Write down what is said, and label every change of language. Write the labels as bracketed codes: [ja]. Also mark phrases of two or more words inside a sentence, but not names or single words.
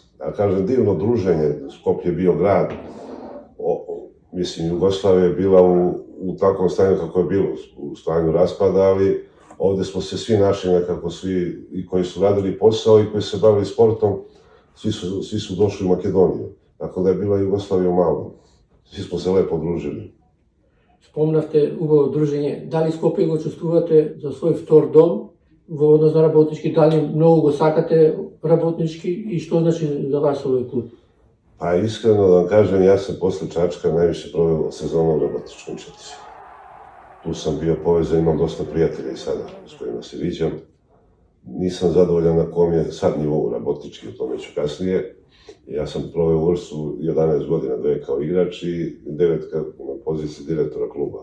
[sr] Ja kažem, divno druženje, Skopje je bio grad, mislim, Jugoslavija je bila u takvom stanju kako je bilo, u stanju raspada, ali ovde smo se svi našli nekako, svi i koji su radili posao i koji se bavili sportom, svi su došli u Makedoniju. Tako da je bila Jugoslavija u malom. Svi smo se lepo družili. [mk] Спомнавте убаво дружење. Дали Скопје го чувствувате за свој втор дом во однос на работнички? Дали многу го сакате работнички и што значи за вас овој клуб? [sr] Pa iskreno da vam kažem, ja sam posle Čačka najviše proveo sezonu u Rabotničkom Četici. Tu sam bio povezan, imam dosta prijatelja i sada s kojima se viđam. Nisam zadovoljan na kom je sad nivou Rabotnički, o tome ću kasnije. Ja sam proveo u Vršcu 11 godina, 2 kao igrač i 9 na poziciji direktora kluba.